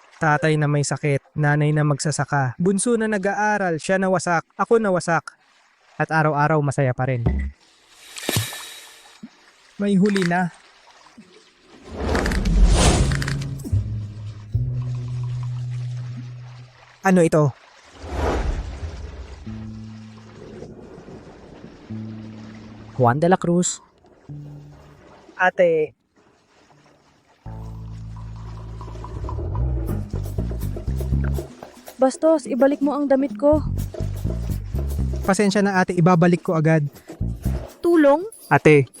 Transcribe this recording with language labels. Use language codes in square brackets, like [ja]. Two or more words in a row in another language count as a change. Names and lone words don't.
[tl] Tatay na may sakit, nanay na magsasaka, bunso na nag-aaral, siya nawasak, ako nawasak. At araw-araw masaya pa rin. May huli na. Ano ito? Juan de la Cruz. Ate, Bastos, ibalik mo ang damit ko. pasensya na ate, ibabalik ko agad. Tulong? Ate,